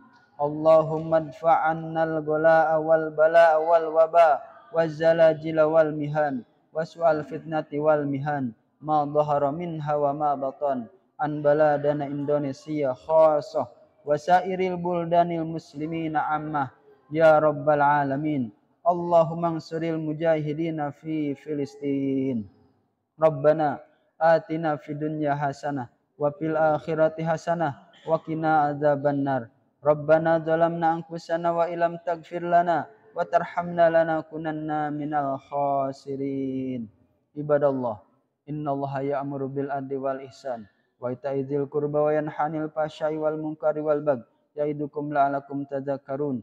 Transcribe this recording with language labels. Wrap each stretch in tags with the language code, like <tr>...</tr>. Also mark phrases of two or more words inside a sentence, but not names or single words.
<ar>اللهم ادفع عنا الغلاء والبلاء والوباء والزلازل والمحن وسوء الفتنة والمحن ما ظهر منها وما بطن عن بلدنا إندونيسيا خاصة وسائر البلدان المسلمين عامة يا رب العالمين. اللهم انصر المجاهدين في فلسطين. ربنا آتنا في الدنيا حسنة وفي الآخرة حسنة وقنا عذاب النار. ربنا ظلمنا أنفسنا وإن لم تغفر لنا وترحمنا لنكونن من الخاسرين. عباد الله إن الله يأمر بالعدل والإحسان وإيتاء ذي القربى وينهى عن الفحشاء والمنكر والبغي يعظكم لعلكم تذكرون.</ar>